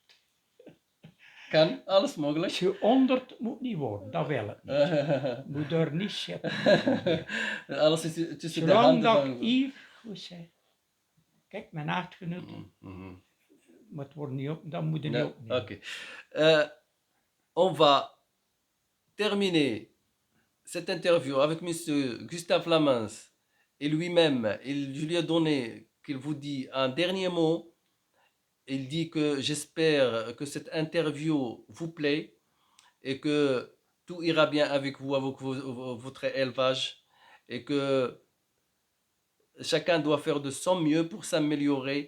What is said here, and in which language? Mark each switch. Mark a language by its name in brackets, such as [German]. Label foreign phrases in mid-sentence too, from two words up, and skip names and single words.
[Dutch] Kan, alles mogelijk. 100 moet niet worden, dat wil het niet. Moet er niet zitten. Alles is tussen de Zolang handen dat ik van... hier goed zeg. Kijk, mijn echtgenote, Mhm. maar het wordt niet op, dat moet je niet [French] Non, [Dutch] opnemen. [French] ok. On va terminer cette interview avec Monsieur Gustave Lamens et lui-même. Je lui ai donné qu'il vous dit un dernier mot. Il dit que j'espère que cette interview vous plaît et que tout ira bien avec vous, avec votre élevage et que chacun doit faire de son mieux pour s'améliorer.